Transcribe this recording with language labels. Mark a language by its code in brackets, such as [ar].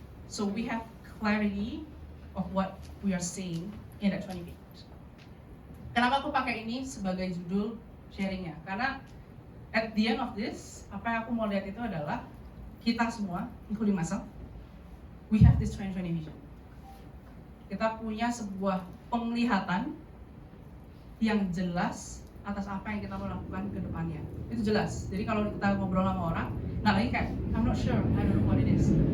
[en] So we have clarity of what we are seeing in that 20 feet. [id] Kenapa aku pakai ini sebagai judul sharingnya? Karena [en] at the end of this, [id] apa yang aku mau lihat itu adalah kita semua, [en] including myself, we have this 2020 vision. [id] Kita punya sebuah penglihatan yang jelas atas apa yang kita mau lakukan ke depannya. Itu jelas. Jadi kalau kita ngobrol sama orang, nah lagi kayak, [en] I'm not sure, I don't know what it is.